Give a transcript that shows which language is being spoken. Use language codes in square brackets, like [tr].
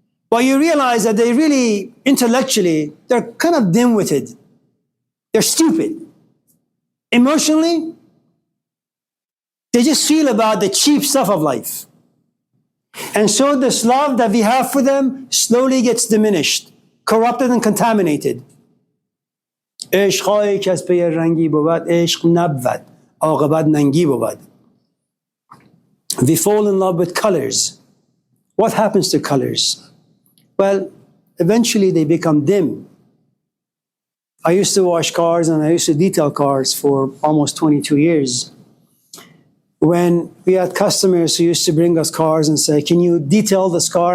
[en] But you realize that they really, intellectually, they're kind of dim-witted. They're stupid. Emotionally, they just feel about the cheap stuff of life. And so this love that we have for them slowly gets diminished, corrupted and contaminated. [fa] عشقایی که از پی رنگی بود عشق نبود عاقبت ننگی بود. [en] We fall in love with colors. What happens to colors? Well, eventually they become dim. I used to wash cars and I used to detail cars for almost 22 years. When we had customers who used to bring us cars and say, can you detail this car?